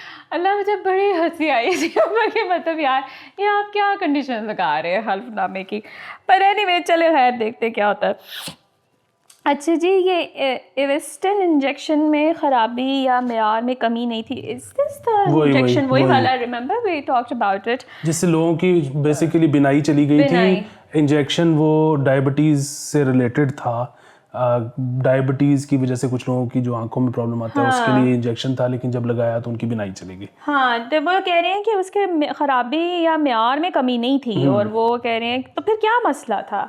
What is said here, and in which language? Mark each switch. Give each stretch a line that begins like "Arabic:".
Urdu: اللہ مجھے بڑی ہنسی آئی تھی کہ مطلب یار یہ آپ کیا کنڈیشن لگا رہے ہیں حلف نامے کی. پر اینی وے چلے خیر دیکھتے کیا ہوتا ہے. اچھا جی, یہ ایویسٹن انجیکشن میں خرابی یا معیار میں کمی نہیں تھی.
English: is this the injection وہی والا, remember we talked about it,
Urdu: جس سے لوگوں کی بیسیکلی بینائی چلی گئی تھی. انجیکشن وہ ڈائبٹیز سے ریلیٹڈ تھا, ڈائبٹیز کی وجہ سے کچھ لوگوں کی جو آنکھوں میں پرابلم آتا ہے اس کے لیے انجیکشن تھا, لیکن جب لگایا تو ان کی بینائی چلی گئی. ہاں, تو وہ کہہ رہے ہیں کہ اس کے خرابی یا معیار میں کمی نہیں تھی, اور وہ کہہ رہے ہیں تو پھر کیا مسئلہ تھا.